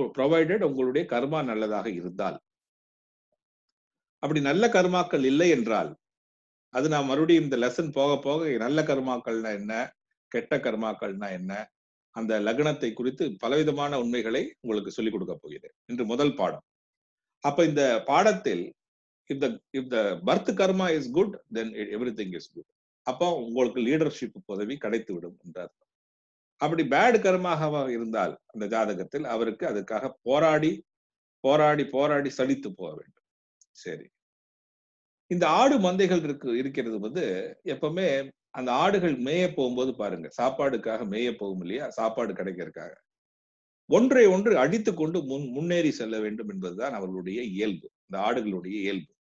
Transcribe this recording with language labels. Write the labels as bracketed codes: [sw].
[ta] Provided உங்களுடைய கர்மா நல்லதாக இருந்தால். அப்படி நல்ல கர்மாக்கள் இல்லை என்றால், அது நான் மறுபடியும் இந்த லெசன் போக போக நல்ல கர்மாக்கள்னா என்ன, கெட்ட கர்மாக்கள்னா என்ன, அந்த லக்னத்தை குறித்து பலவிதமான உண்மைகளை உங்களுக்கு சொல்லிக் கொடுக்க போகிறேன். இன்று முதல் பாடம். அப்ப இந்த பாடத்தில் [en] if the birth karma is good, then everything is good. [ta] அப்போ உங்களுக்கு லீடர்ஷிப் பதவி கிடைத்து விடும் என்றார். அப்படி பேட் கர்மாக இருந்தால் அந்த ஜாதகத்தில் அவருக்கு அதுக்காக போராடி போராடி போராடி சலித்து போக வேண்டும். சரி, இந்த ஆடு மந்தைகள் இருக்கிறது வந்து எப்பவுமே அந்த ஆடுகள் மேய போகும்போது பாருங்க, சாப்பாடுக்காக மேய போகும் இல்லையா, சாப்பாடு கிடைக்கிறதுக்காக ஒன்றை ஒன்று அடித்துக் கொண்டு முன்னேறி செல்ல வேண்டும் என்பதுதான் அவர்களுடைய இயல்பு, இந்த ஆடுகளுடைய இயல்பு.